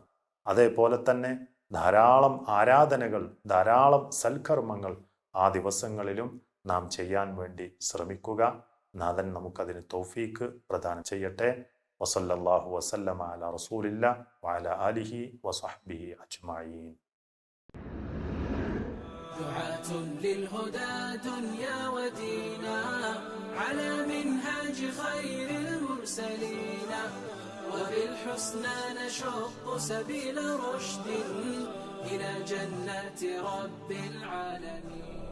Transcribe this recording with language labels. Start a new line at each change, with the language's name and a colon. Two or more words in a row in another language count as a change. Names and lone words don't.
Malayalam: അതേപോലെ തന്നെ ധാരാളം ആരാധനകൾ, ധാരാളം സൽക്കർമ്മങ്ങൾ ആ ദിവസങ്ങളിലും നാം ചെയ്യാൻ വേണ്ടി ശ്രമിക്കുക. നാഥൻ നമുക്കതിന് തൗഫീക്ക് പ്രദാനം ചെയ്യട്ടെ.
Arabic: وصلى الله وسلم على رسول الله وعلى آله وصحبه أجمعين. دعاة للهدى دنيا ودينا على منهاج خير المرسلين وبالحسنى نشق سبيل رشد إلى جنات رب العالمين.